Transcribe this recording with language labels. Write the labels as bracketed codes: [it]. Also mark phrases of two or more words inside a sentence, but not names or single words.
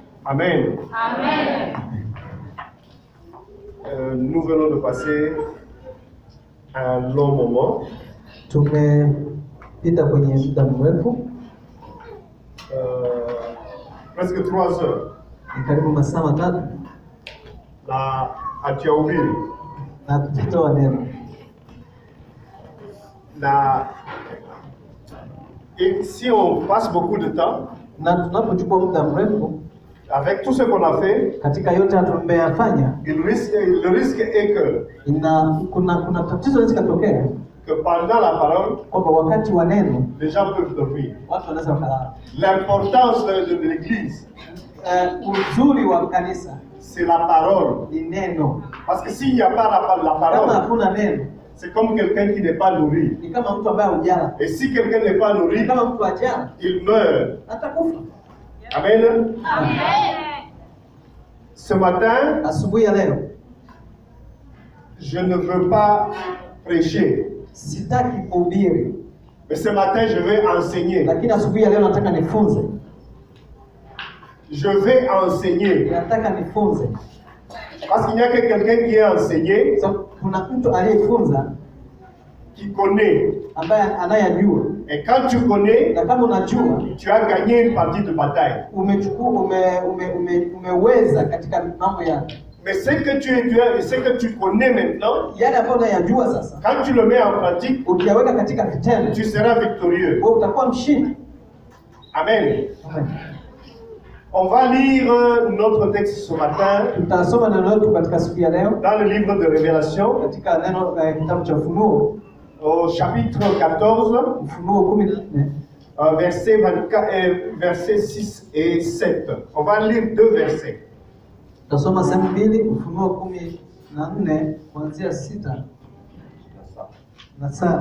[fr] Amen. [sw] Amen. [fr] Nous venons de passer un long moment. [sw] Tumepita kwenye muda mrefu, [fr] Presque 3 heures. [sw] ni karibu masaa matatu [fr] Là, à Tiaouville. [sw] na tutatoa neno. [fr] Là, et si on passe beaucoup de temps, [sw] Na tunapochukua muda mrefu [fr] avec tout ce qu'on a fait, [sw] katika yote tumeyafanya, [fr] le risque est [sw] kuna tatizo linaweza kutokea [fr] que pendant la parole, [sw] kwamba wakati wa neno [fr] les gens peuvent dormir. [sw] watu wanaweza wakalala. [fr] L'importance de l'église, [sw] Uzuri wa kanisa [fr] c'est la parole. [sw] ni neno. [fr] Parce que s'il n'y a pas la [sw] Kama [fr] parole, [sw] hakuna neno, [fr] c'est comme quelqu'un qui n'est pas nourri. [sw] ni kama mtu ambaye hujala. [fr] Et si quelqu'un n'est pas [sw] Ni [fr] nourri, [sw] kama mtu hajala [fr] il meurt. [sw] atakufa. [fr] Amen. [sw] Amen. [fr] Ce matin, [sw] Asubuhi ya leo [fr] je ne veux pas prêcher, [sw] sitaki kuhubiri, [fr] mais ce matin, je vais enseigner. [sw] lakini asubuhi ya leo nataka nifunze. [fr] Je vais enseigner. [sw] Nataka nifunze. [fr] Parce qu'il n'y a que quelqu'un qui est enseigné, [sw] So, kuna mtu aliyefunza [fr] qui connaît. [sw] ambaye anayajua, [fr] Et quand tu connais, [sw] na kama unajua [fr] tu as gagné une partie de bataille. [sw] umeweza katika mambo ya [fr] Mais ce que tu connais maintenant, [sw] yale ambayo unayajua sasa, [fr] quand tu le mets en pratique, [sw] ukiyaweka katika vitendo, [fr] tu seras victorieux. [sw] wewe utakuwa mshindi. [fr] Amen. [sw] Amen. [fr] On va lire notre texte ce matin [sw] Tutasoma neno letu katika siku ya leo [fr] dans le livre de Révélation, [sw] katika neno kitabu cha Ufunuo, [fr] au chapitre 14, [sw] Ufunuo 14 [fr] versets 6 et 7. On va lire 2 versets. [sw] tutasoma sehemu mbili, Ufunuo 14 kuanzia 6 na 7.